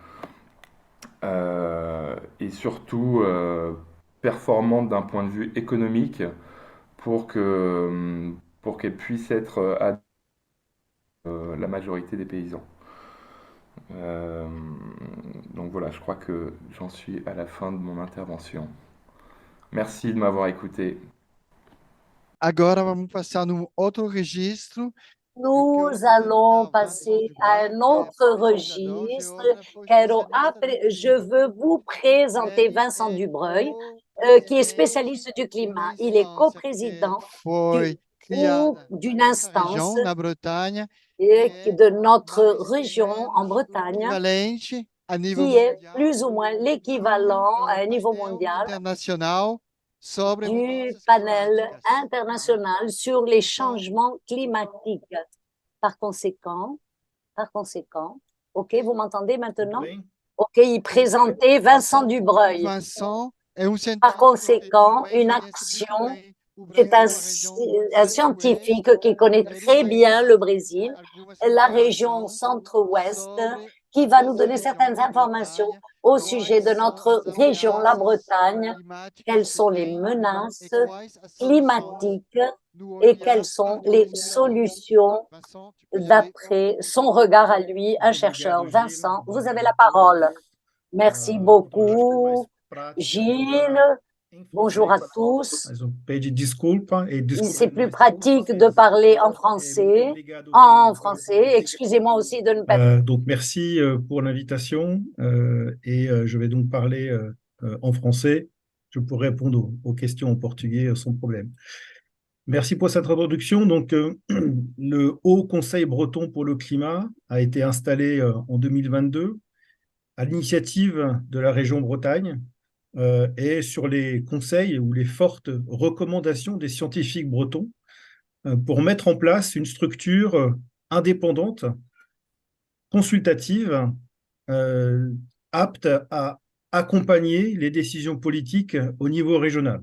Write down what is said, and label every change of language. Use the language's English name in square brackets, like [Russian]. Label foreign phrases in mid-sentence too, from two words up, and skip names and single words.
[French] et surtout performante d'un point de vue économique pour pour qu'elle puisse être la majorité des paysans. Euh, donc voilà, je crois que j'en suis à la fin de mon intervention. Merci de m'avoir écouté. [Portuguese] Agora vamos passar num outro registro. Eu [French] Nous [Portuguese] quero [French] allons [Portuguese] apresentar Vincent passer à Dubreuil, [French] un [Portuguese] que é [French] autre [Portuguese] organizador de [French] registre. [Portuguese] outra [French] Je [Portuguese] excelente [French] veux vous présenter [Portuguese] Ele [French] Vincent [Portuguese] é [French] Dubreuil, qui est [Portuguese] co-presidente [French] spécialiste du [Portuguese] de [French] climat. [Portuguese] uma [French] Il est [Portuguese] instância que [French] coprésident [Portuguese] foi [French] du, ou [Portuguese] criada na [French] d'une [Portuguese] nossa [French] instance [Portuguese] região, na Bretanha, que [French] de [Portuguese] é [French] notre [Portuguese] mais ou [French] région en [Portuguese] menos o [French] Bretagne, [Portuguese] equivalente a nível [French] qui est [Portuguese] mundial [French] plus ou moins [Portuguese] do [French] l'équivalent à un niveau [Portuguese] painel [French] mondial [Portuguese] internacional sobre [French] du [Portuguese] mudanças [French] panel [Portuguese] climáticas. [French] international sur les [Portuguese] Então, [French] changements climatiques. Par conséquent, Par conséquent, OK, vous m'entendez [Portuguese] Tudo [French] maintenant? [Portuguese] bem? [French] OK, il présentait Vincent [Portuguese] o [French] Dubreuil. [Portuguese] Vincent é um [French] Par [Portuguese] cientista que tem [French] conséquent, [Portuguese] também [French] une [Portuguese] conhece muito [French] action, [Portuguese] bem o [French] c'est [Portuguese] Brasil, a região do [French] un [Portuguese] Centro-Oeste. [French] scientifique qui connaît [Portuguese] Ele [French] très [Portuguese] vai [French] bien le [Portuguese] dar [French] Brésil, [Portuguese] algumas [French] la région [Portuguese] informações [French] centre-ouest, [Portuguese] sobre [French] qui va nous [Portuguese] nossa [French] donner [Portuguese] região [French] certaines [Portuguese] da [French] informations [Portuguese] Bretanha, [French] au sujet [Portuguese] quais [French] de [Portuguese] são [French] notre [Portuguese] as [French] région, la [Portuguese] ameaças [French] Bretagne, [Portuguese] climáticas [French] quelles [Portuguese] que [French] sont les [Portuguese] tem e [French] menaces [Portuguese] quais as soluções [French] climatiques [Portuguese] no [French] et quelles [Portuguese] olhar [French] sont les [Portuguese] arqueológico. [French] solutions Vincent, tu peux y aller. d'après son regard à lui, un [Portuguese] Muito [French] chercheur. [Portuguese] obrigado, Gil. [French] Vincent, vous [Portuguese] Bom [French] avez la [Portuguese] dia a [French] parole. [Portuguese] todos. [French] Merci [Portuguese] Então, eu acho que é mais [French] beaucoup, [Portuguese] prático eu falar [French] Gilles. [Portuguese] em [French] Bonjour à [Portuguese] francês, [French] tous. [Portuguese] mas eu pedi desculpa e [French] C'est [Portuguese] desculpem [French] plus [Portuguese] mais [French] pratique de parler en [Portuguese] muito [French] français. [Portuguese] obrigado, Gil. [French] En français, excusez-moi aussi de ne pas. Donc, merci pour l'invitation et je vais donc parler en français. Je pourrai répondre aux questions en portugais sans problème. Merci pour cette introduction. Donc, le Haut Conseil breton pour le climat a été installé en 2022 à l'initiative de la région Bretagne et sur les conseils ou les fortes recommandations des scientifiques bretons pour mettre en place une structure indépendante, consultative, euh, apte à accompagner les décisions politiques au niveau régional.